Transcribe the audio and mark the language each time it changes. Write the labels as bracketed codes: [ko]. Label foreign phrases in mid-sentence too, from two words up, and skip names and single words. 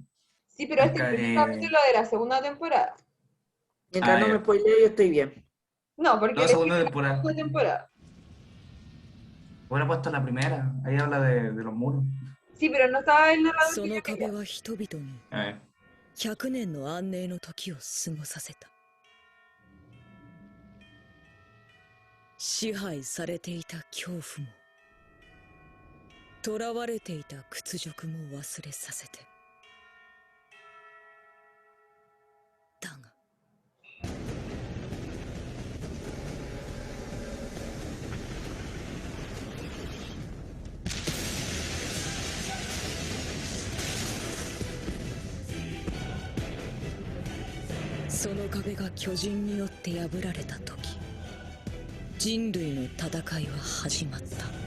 [es] Sí, pero este es el primer capítulo de la segunda temporada. Mientras no me spoilee, yo estoy bien. No, porque No, la segunda temporada. temporada. Hubiera puesto la primera. Ahí habla de los muros. Sí, pero no estaba el narrador que yo quería. A ver. [ja] 100 年の安寧の時を過ごさせた。支配されていた恐怖も、囚われていた屈辱も忘れさせて。だが、その壁が巨人によって破られた時、人類の戦いは始まった。